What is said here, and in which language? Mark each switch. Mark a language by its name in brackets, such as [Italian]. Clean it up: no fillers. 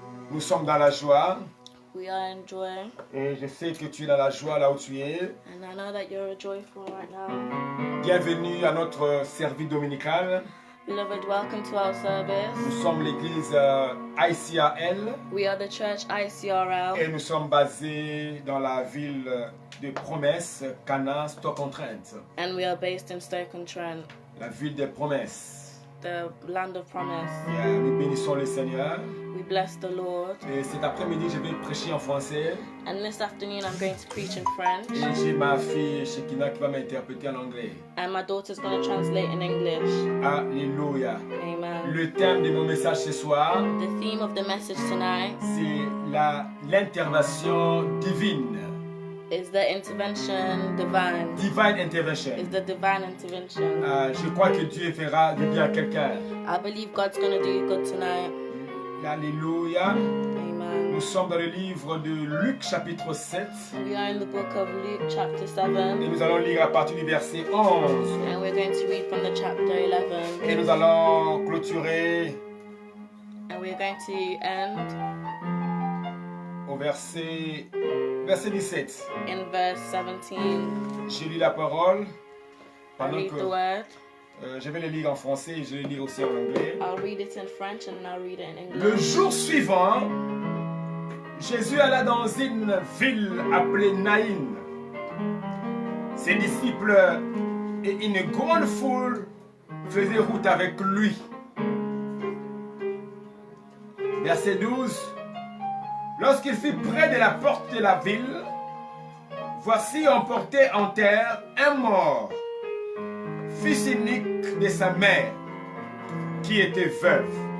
[French] Nous sommes dans la joie. [English] We are in joy. [French] Et je sais que tu es dans la joie là où tu es. [English] And I know that you're joyful right now. [French] Bienvenue à notre service dominical. [English] Beloved, welcome to our service. [French] Nous sommes l'église ICRL. [English] We are the church ICRL. [French] Et nous sommes basés dans la ville de Promesse, Cana, Stoke-on-Trent. [English] And we are based in Stoke-on-Trent, [French] La ville des promesses. [English] the land of promise. [French] Nous bénissons le Seigneur. [English] We bless the Lord. [French] Et cet après-midi, je vais prêcher en français. [English] And this afternoon I'm going to preach in French. [French] Et j'ai ma fille Shekina qui va m'interpréter en anglais. [English] And my daughter's going to translate in English. [French] Alléluia. [English] Amen. [French] Le thème de mon message ce soir, [English] The theme of the message tonight [French] c'est l'intervention divine. [English] is the intervention divine. Divine intervention. Is the divine intervention. [French] Je crois que Dieu fera du bien à quelqu'un. [English] I believe God's going to do you good tonight. [French] Alléluia. [English] Amen. [French] Nous sommes dans le livre de Luc chapitre 7. [English] We are in the book of Luke chapter 7. [French] Et nous allons lire à partir du verset 11. [English] And we're going to read from the chapter 11. [French] Et nous allons clôturer [English] And we're going to end [French] au verset 17. [English] in verse 17. [French] Je lis la parole pendant [English] Read the [French] que [English] word. [French] je vais le lire en français et je vais le lire aussi en anglais. [English] I'll read it in French and then I'll read it in [French] Le [English] English. [French] jour suivant, Jésus alla dans une ville appelée Naïn. Ses disciples et une grande foule faisaient route avec lui. Verset 12. Lorsqu'il fut près de la porte de la ville, voici on portait en terre un mort, fils unique de sa mère, qui était veuve.